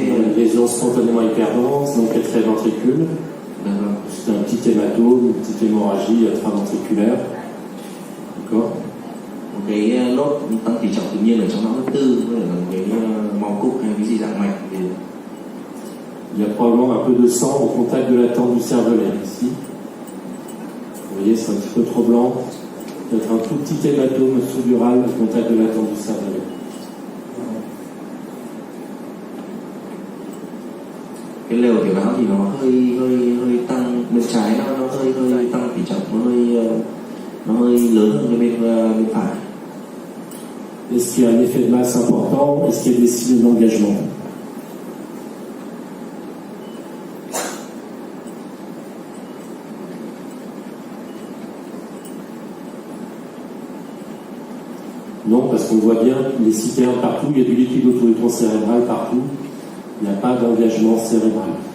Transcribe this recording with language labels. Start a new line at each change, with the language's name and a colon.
French: Une lésion spontanément hyperdense, donc extraventricule. C'est un petit hématome, une petite hémorragie extraventriculaire. D'accord?
Vietnamese: Một cái nốt tăng tỷ trọng tự nhiên ở trong não thứ tư, có thể là một cái máu cục hay cái gì dạng mạch thì
French: il y a probablement un peu de sang au contact de la tente du cervelet ici. Vous voyez, c'est un petit peu trop blanc. Peut-être un tout petit hématome sous-dural au contact de la tente du cervelet.
Vietnamese: Cái lều tiểu não thì nó hơi tăng bên trái, nó hơi tăng tỷ trọng, nó hơi lớn hơn cái bên phải.
French: Est-ce qu'il y a un effet de masse important? Est-ce qu'il y a des signes d'engagement? Non, parce qu'on voit bien les citernes partout, il y a du liquide autour du tronc cérébral partout, il n'y a pas d'engagement cérébral.